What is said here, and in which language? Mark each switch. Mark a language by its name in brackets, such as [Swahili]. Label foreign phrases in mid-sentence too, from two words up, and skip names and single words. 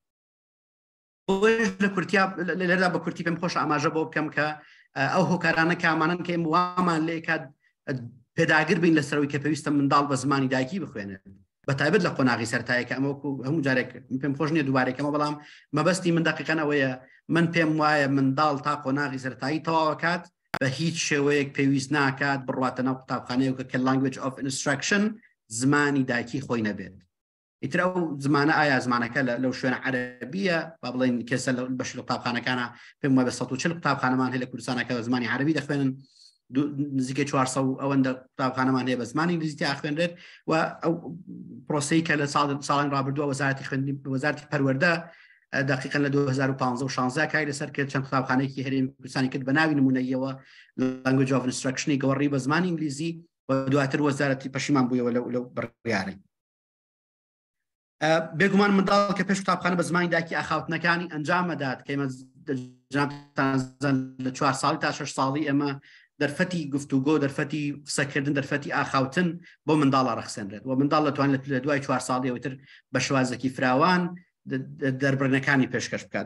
[Central Kurdish] لە کورتیا لێرەدا بە کورتی پێم خۆش ئاماژە بۆ بکەم کە ئەو هۆکارانە کامانن کە وامان لێ کات پێداگر بین لەسەرەوەی کە پێویستە منداڵ بە زمانی دایکی بخوێنێت بەتایبەت لە قۆناغی سەرەتاییەکە ئەمەوەکو هەموو جارێک پێم خۆش نییە دووبارێکەمە بەڵام مەبەستی من دقیقەن ئەوەیە من پێم وایە منداڵ تا قۆناغی سەرەتایی تەواو کات بە هیچ شێوەیەک پێویست ناکات بڕواتە ناو قوتابخانەیەک کە [English] language of instruction [Central Kurdish] زمانی دایکی خۆی نەبێت. ئیتر ئەو زمانە ئایا زمانەکە لەو شوێنە عەرەبیە با بڵێن کێسە بەش لە قوتابخانەکانە پێم وایە بە 140 قوتابخانەمان هەیە لە کوردستانەکە بە زمانی عەرەبی دەخوێنن نزیکەی 400 ئەوەندە قوتابخانەمان هەیە بە زمانی ئینگلیزی خوێنرێت و ئەو پرۆسەی کە لە ساڵان ڕابردووە وەزارەتی خوێندنی وەزارەتی پەروەردە دقیقاً لە 2015 و 16 کاری لەسەر کرد چەند قوتابخانەیەکی هەرێمی کوردستانی کرد بە ناوی نمونەیەوە [English] language of instruction [Central Kurdish] گەوەڕی بە زمانی ئینگلیزی و دواتر وەزارەتی پەشیمان بوویەوە لەو بڕیارەی. بێگومان منداڵ کە پێش قوتابخانە بە زمانی دایکی ئاخاوتنەکانی ئەنجامەدات کە ئێمە لە 4 ساڵی تا 6 ساڵی ئێمە دەرفەتی گفتوگۆ دەرفەتی قسەکردن دەرفەتی ئاخاوتن بۆ منداڵە ڕەخسێنرێت و منداڵ دەتوانێت لە دوای 4 ساڵیەوەتر بە شێوازێکی فراوان دەربڕینەکانی پێشکەش بکات.